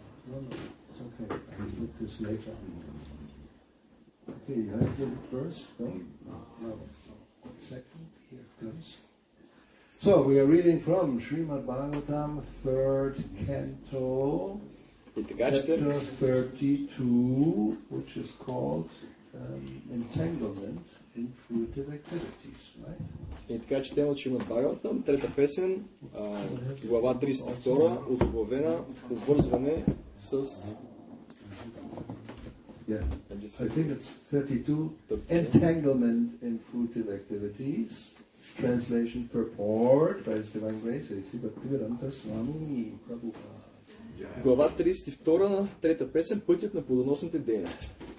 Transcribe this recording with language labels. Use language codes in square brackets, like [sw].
[en] No, it's okay. I will put this later. Okay, you have the verse? No? No. 1 second. Here it goes. So, we are reading from Srimad Bhagavatam, 3rd canto, chapter 32, which is called Entanglement in Fruitive Activities, right? [bg] И така четем от Шримад Бхагаватам, трета песен, глава 32, озаглавена обвързване с... [en] Yeah, I think it's 32, Entanglement in Fruitive Activities. Translation purport by His Divine Grace, A.C. Bhakti-yoga Swami Prabhupada. [bg] Глава 32, трета песен, пътят на плодоносните дейности.